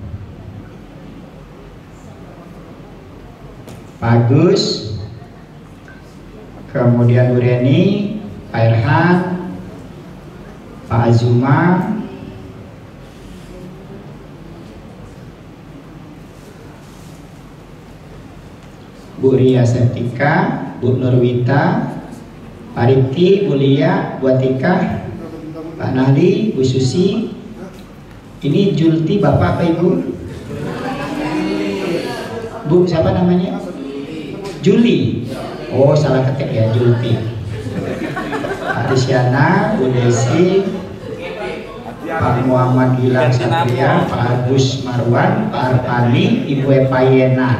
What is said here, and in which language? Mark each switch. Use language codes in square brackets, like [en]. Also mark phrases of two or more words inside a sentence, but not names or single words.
[id] Pak Agus, kemudian Bu Reni, Pak Erhan, Pak Azuma, Bu Ria Septika, Bu Nurwita, Pak Riki, Bu Lia, Bu Atika, Pak Nahli, Bu Susi. Ini Julti Bapak apa Ibu? Bu siapa namanya? Juli. Oh salah ketik ya, Julti. Pak Disyana, Bu Desi, Pak Muhammad Gilang Satria, Pak Agus Marwan, Pak Arpani, Ibu Epayena.